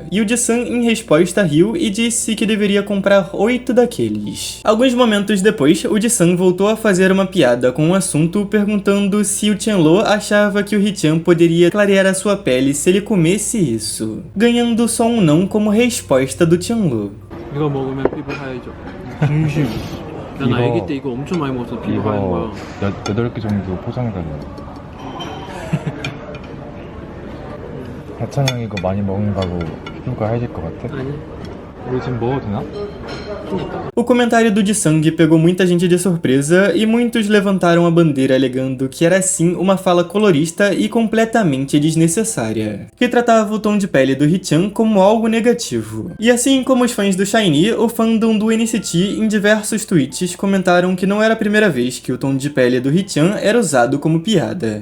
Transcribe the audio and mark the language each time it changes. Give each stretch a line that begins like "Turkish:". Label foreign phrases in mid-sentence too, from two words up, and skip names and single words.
Portuguese: E o Jisung em resposta riu e disse que deveria comprar 8 daqueles. Alguns momentos depois, o Jisung voltou a fazer uma piada com o assunto, perguntando se o Tianlo achava que o Hee-chan poderia clarear a sua pele se ele comesse isso, ganhando só um não como resposta do Tianlo.
Korean: 이거 먹으면 피부 하얘져. 중심. 난 아기 때 이거 엄청 많이 먹어서 피부 하얀 거야. 8개 정도 포장해달라고. 하찬 형 이거 많이 먹는다고 피부가 하얘질 것 같아? 아니. 우리 지금 먹어도 되나?
Portuguese: O comentário do Jisung pegou muita gente de surpresa e muitos levantaram a bandeira alegando que era sim uma fala colorista e completamente desnecessária, que tratava o tom de pele do Hee-chan como algo negativo. E assim como os fãs do SHINee, o fandom do NCT em diversos tweets comentaram que não era a primeira vez que o tom de pele do Hee-chan era usado como piada.